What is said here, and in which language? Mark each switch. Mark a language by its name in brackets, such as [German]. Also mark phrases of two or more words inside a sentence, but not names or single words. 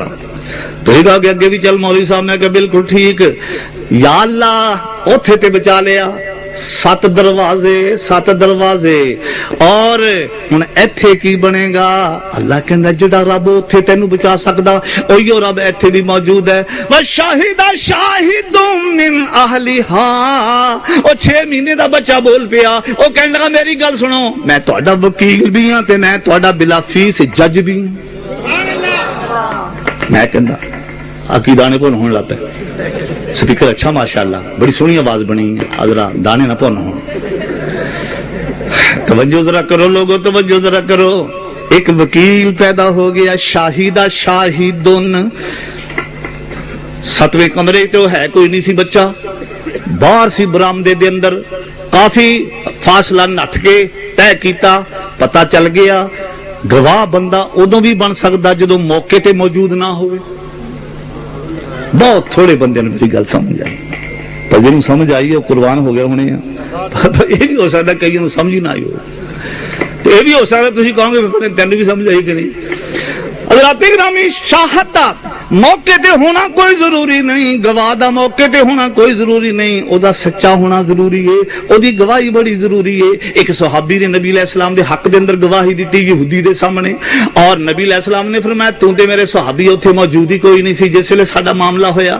[Punjabi] تو اگے وی چل مولوی صاحب، میں کہا بالکل ٹھیک، یا اللہ اوتھے تے بچا لیا. 7 دروازے اور ہن ایتھے کی بنے گا? اللہ کہندا جیہڑا رب اوتھے تینوں بچا سکدا اوہیو رب ایتھے وی موجود ہے. [Arabic] وشهد شاهد من أهلها, [Punjabi] او 6 مہینے دا بچہ بول پیا، او کہن لگا میری گل سنو، میں تہاڈا وکیل وی ہاں تے میں تہاڈا بلا فیس جج وی ہاں. میں کہندا آکھی دانے بھن ہون لگ پے. سپیکر اچھا ماشاءاللہ، بڑی سوہنی آواز بنی ہے، اجرا دانے نہ بھن ہون. [Urdu] توجہ ذرا کرو لوگو, توجہ ذرا کرو. ایک وکیل پیدا ہو گیا, [Arabic] شهد شاهد. [Punjabi] 7ویں کمرے توں ہے کوئی نہیں سی بچہ، باہر سی برآمدے دے اندر کافی فاصلہ نٹھ کے طے کیتا، پتہ چل گیا گواہ بندہ اودوں وی بن سکدا جدوں موقعے تے موجود نہ ہو. بہت تھوڑے بندے نے میری گل سمجھ آئی، پر جنہاں نے سمجھ آئی ہے قربان ہو گیا ہونے. [Urdu] یہ بھی ہو سکتا کئی سمجھ ہی نہ آئی ہو، تو یہ بھی ہو سکتا تم کہو گے تین بھی سمجھ آئی کہ نہیں. [Punjabi] حضرات گرامی، شاہد دا موقعے تے ہونا کوئی ضروری نہیں، گواہ دا موقعے تے ہونا کوئی ضروری نہیں، اوہدا سچا ہونا ضروری ہے، اوہدی گواہی بڑی ضروری ہے. اک صحابی نے نبی علیہ السلام دے حق دے اندر گواہی دتی یہودی دے سامنے، اور نبی علیہ السلام نے فرمایا تو تے میرے صحابی اوتھے موجود ای کوئی نہیں سی جس ویلے ساڈا معاملہ ہویا.